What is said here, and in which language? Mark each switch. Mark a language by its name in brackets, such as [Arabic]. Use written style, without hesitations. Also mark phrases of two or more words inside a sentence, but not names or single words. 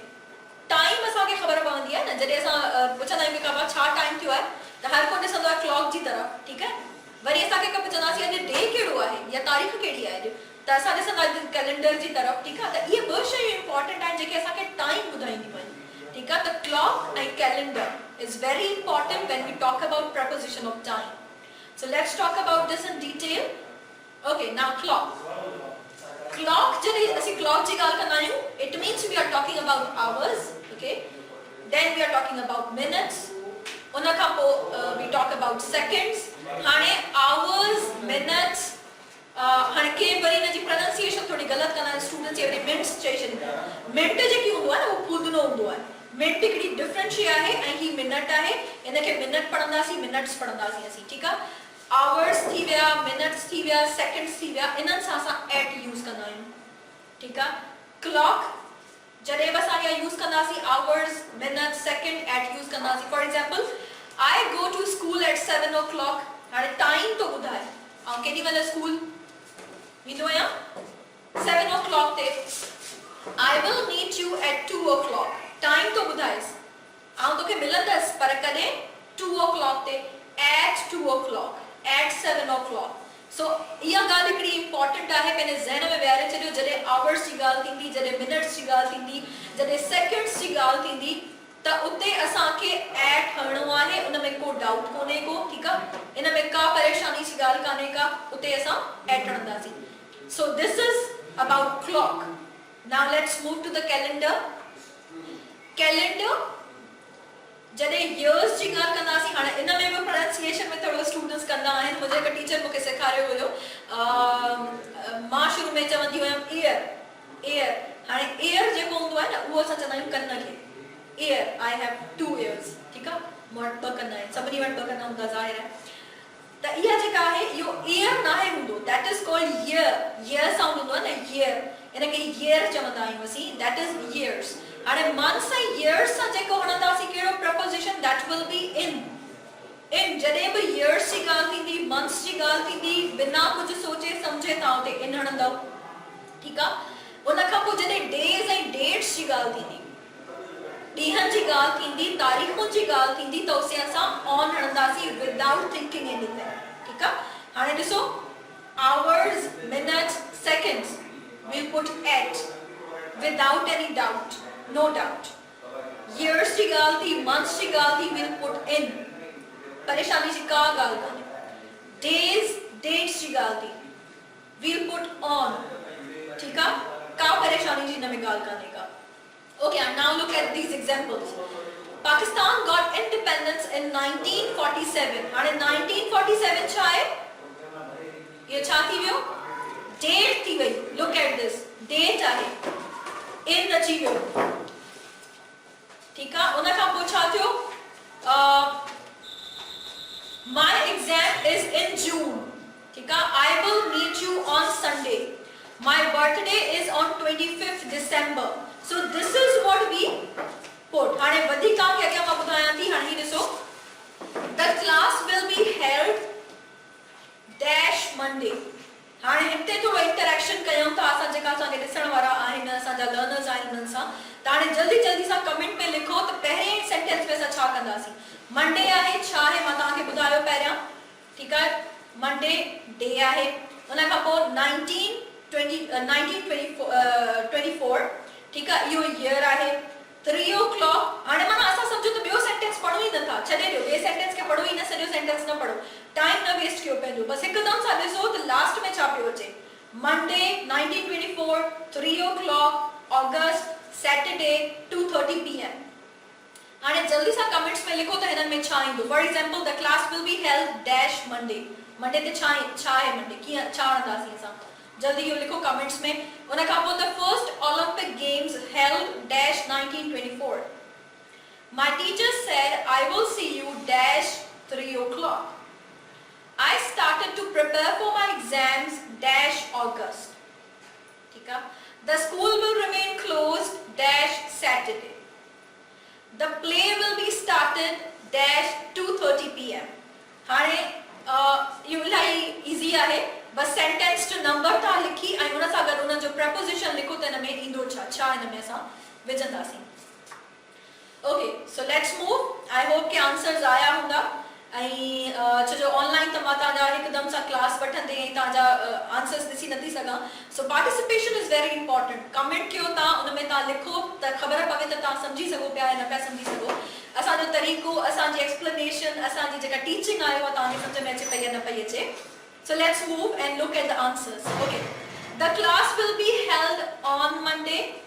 [Sindhi] टाइम असांखे ख़बर पवंदी आहे न, जॾहिं असां पुछंदा आहियूं कि छा टाइम थियो आहे त हर को ॾिसंदो आहे क्लॉक जी तरफ़, ठीकु आहे। वरी असांखे कब पुछंदासीं अॼु डे कहिड़ो आहे या तारीख़ कहिड़ी आहे अॼु, त असां ॾिसंदासीं कैलेंडर जी तरफ़, ठीकु आहे। त इहे ॿ शयूं इंपॉर्टेंट आहिनि जेके असांखे टाइम ॿुधाईंदियूं आहिनि, ठीकु आहे। [English] त क्लॉक ऐं calendar is very important when we talk about preposition of time. so let's talk about this in detail. okay, now [Sindhi] क्लॉक जॾहिं असीं क्लॉक जी ॻाल्हि कंदा आहियूं, [English] it means we are talking about hours, okay, then we are talking about minutes, [Sindhi] उन खां पोइ [English] we talk about seconds. [Sindhi] हाणे [English] hours, minutes, [Sindhi] हाणे के वरी हिनजी प्रोनाउंसिएशन थोड़ी गलत कंदा आहिनि स्टूडेंट्स, वरी मिंट्स चई छॾींदा। मिंट जेकी हूंदो आहे न उहो फूदनो हूंदो आहे, मिंट हिकिड़ी डिफरेंट शइ आहे ऐं ही मिनट आहे, इनखे मिनट पढ़ंदासीं, मिनट्स पढ़ंदासीं असीं, ठीकु आहे। आवर्स थी विया, मिनट्स थी विया, सेकेंड्स थी विया, इन्हनि सां असां [English] at use [Sindhi] कंदा आहियूं, ठीकु आहे। क्लॉक जॾहिं बि असां इहा यूज़ कंदासीं, [English] hours, minutes, second, at use [Sindhi] कंदासीं। [English] for example I go to school at 7 o'clock, [Sindhi] हाणे टाइम तो ॿुधाए ऐं केॾी महिल स्कूल वेंदो आहियां 7 o'clock ते, [English] I will meet you at 2 o'clock, [Sindhi] टाइम तो ॿुधाएसि, ऐं तोखे मिलंदसि पर कॾहिं 2 o'clock ते, [English] at 2 o'clock, at 7 o'clock. [Sindhi] सो इहा ॻाल्हि हिकिड़ी इंपॉर्टेंट आहे, पंहिंजे ज़हन में विहारे छॾियो। जॾहिं आवर्स जी ॻाल्हि थींदी, जॾहिं मिनट्स जी ॻाल्हि थींदी, जॾहिं सेकेंड्स जी ॻाल्हि थींदी, त उते असांखे एट हणणो आहे, उन में को डाउट कोन्हे को, ठीकु आहे। इन में का परेशानी जी ॻाल्हि कान्हे का, उते असां एट हणंदासीं। [English] So this is about clock. Now let's move to the calendar. [Sindhi] Calendar जॾहिं years जी ॻाल्हि कंदासीं, हाणे इन में बि प्रोनाउंसिएशन में थोरो स्टूडेंट्स कंदा आहिनि। मुंहिंजे हिकु टीचर मूंखे सेखारियो हुयो, मां शुरू में चवंदी हुयमि एयर, हाणे एयर जेको हूंदो आहे न उहो असां चवंदा आहियूं कन खे, एयर, [English] I have 2 ears, [Sindhi] ठीकु आहे। मूं वटि ॿ कन आहिनि, सभिनी वटि ॿ कन हूंदा ज़ाहिर आहे। त इहा जेका आहे इहो एयर न आहे हूंदो, [English] that is called year sound [Sindhi] हूंदो आहे न, ईयर, इनखे ईयर चवंदा आहियूं असीं, [English] that is years. [Sindhi] हाणे मंथ्स ऐं ईयर्स सां जेको हणंदासीं कहिड़ो प्रपोजिशन, [English] that will be in. [Sindhi] जॾहिं बि ईयर्स जी ॻाल्हि थींदी, मंथ्स जी ॻाल्हि थींदी, बिना कुझु सोचे सम्झे तव्हां उते इन हणंदव, ठीकु आहे। उन खां पोइ जॾहिं डेज़ ऐं डेट्स जी ॻाल्हि थींदी, ॾींहंनि जी ॻाल्हि थींदी, तारीख़ुनि जी ॻाल्हि थींदी, त उसे असां ऑन हणंदासीं [English] without thinking anything, [Sindhi] ठीकु आहे। हाणे ॾिसो [English] hours, minutes, seconds, we put at without any doubt, no doubt. [Sindhi] years जी ॻाल्हि थी, months जी ॻाल्हि थी, [English] we'll put in. [Sindhi] परेशानी जी का ॻाल्हि कान्हे. Days, dates जी ॻाल्हि थी, [English] we'll put on. [Hindi] ठीक है? [Sindhi] का परेशानी जी हिन में ॻाल्हि कान्हे का. [English] Okay, and now look at these examples. Pakistan got independence in 1947. [Sindhi] हाणे 1947 छा आहे? ये छा थी वियो? Date थी वई. [English] Look at this. [Sindhi] Date आहे. In अची वियो. ठीक आहे? उन खां पोइ छा थियो? [English] My exam is in June. [Sindhi] ठीक आहे? [English] I will meet you on Sunday. My birthday is on 25th December. So this is what we put. [Sindhi] हाणे वधीक काम क्या मां ॿुधायां थी. हाणे ही ॾिसो. [English] The class will be held dash Monday. [Sindhi] हाणे हिते थोरो इंटरेक्शन कयूं था असां जेका असांखे ॾिसण वारा आहिनि असांजा लर्नर्स आहिनि उन्हनि सां. त हाणे जल्दी जल्दी सां कमेंट में लिखो त पहिरें सेंटेंस में असां छा कंदासीं. मंडे आहे, छा आहे मां तव्हांखे ॿुधायो पहिरियां. ठीकु आहे? [English] Monday day [Sindhi] आहे. उन खां पोइ 1924. ठीकु आहे? इहो ईयर आहे. [English] 3 o'clock. [Sindhi] हाणे माना असां सम्झो त ॿियो सेंटेंस पढ़ो ई नथा. छॾे ॾियो. ॿिए सेंटेंस खे पढ़ो ई न, सॼो सेंटेंस न पढ़ो. टाइम न वेस्ट कयो पंहिंजो. बस हिकदम सां ॾिसो त लास्ट में छा पियो अचे. [English] Monday 1924, 3 o'clock, August, Saturday 2:30 PM. [Sindhi] हाणे जल्दी सां कमेंट्स में लिखो त हिननि में छा ईंदो. [English] for example the class will be held dash Monday. [Sindhi] मंडे ते छा आहे मंडे? कीअं छा हणंदासीं असां? जल्दी इहो लिखो कमेंट्स में. उन खां पोइ [English] the first Olympic games held dash 1924. My teacher said I will see you dash 3 o'clock. I started to prepare for my exams dash August. [Hindi] ठीक है? [English] The school will remain closed dash Saturday. The play will be started dash 2:30 PM. [Sindhi] हाणे इहो इलाही इज़ी आहे. बस सेंटेंस जो नंबर तव्हां लिखी ऐं हुन सां गॾु हुन जो प्रपोजिशन लिखो त हिन में ईंदो छा हिन में असां विझंदासीं. [English] okay, so let's move. I hope [Sindhi] के आंसर्स आया हूंदा. ऐं छो जो ऑनलाइन त मां तव्हांजा हिकदमि सां क्लास वठंदे ऐं तव्हांजा आंसर्स ॾिसी नथी सघां. [English] so participation is very important. [Sindhi] कमेंट कयो तव्हां, उन में तव्हां लिखो त ख़बर पवे त तव्हां सम्झी सघो पिया या न पिया सम्झी सघो. असांजो तरीक़ो, असांजी एक्सप्लेनेशन, असांजी जेका टीचिंग आहे उहा तव्हांखे सम्झ में अचे पई या न पई अचे. [English] So let's move and look at the answers. Okay, the class will be held on Monday.